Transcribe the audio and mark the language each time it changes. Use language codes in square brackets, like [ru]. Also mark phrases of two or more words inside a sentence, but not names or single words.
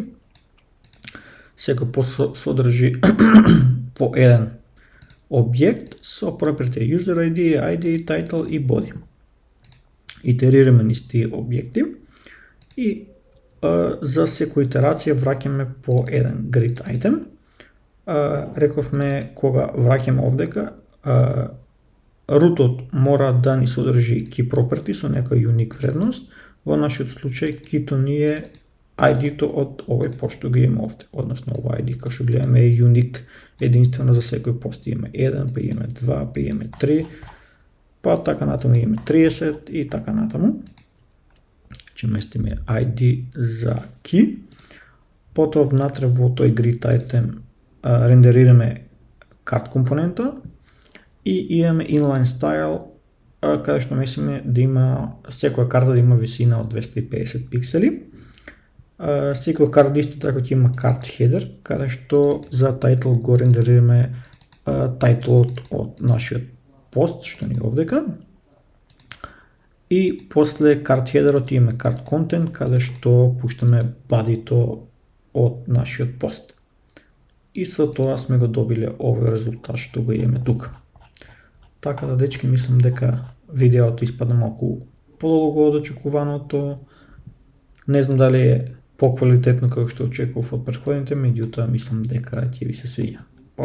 [mk] Секој пост содржи по еден објект со [en] property user ID, ID, title [mk] и body. Итерираме низ тие објекти и за секоја итерација враќаме по еден [en] grid item. [mk] Рековме кога враќаме овдека, рутот мора да ни содржи [en] key property [mk] со некоја unique вредност. Во нашиот случај key-то ни е ID-то од овој пост што го имаме овде, односно овој ID како што гледаме е unique, единствено за секој пост имаме 1, па имаме 2, па имаме 3, па така натаму имаме 30 и така натаму. Ќе местиме ID за key. Потоа внатре во тој [en] grid item [mk] рендерираме card компонента и имаме [en] inline style [mk] каде што мислиме да има секоја карта да има висина од 250 пиксели. Секоја карта исто така ќе има [en] card header [mk] каде што за title го рендерираме тайтлот од нашиот пост што ни е овдека. И после [en] card headerот [mk] имаме [en] card content [mk] каде што пуштаме body-то од нашиот пост. И со тоа сме го добиле овој резултат што го имаме тука. Така да, дечки, мислам дека видеото испадна малку подолго од очекуваното. Не знам дали е поквалитетно како што очекував од претходните, меѓутоа мислам дека ќе ви се свиѓа.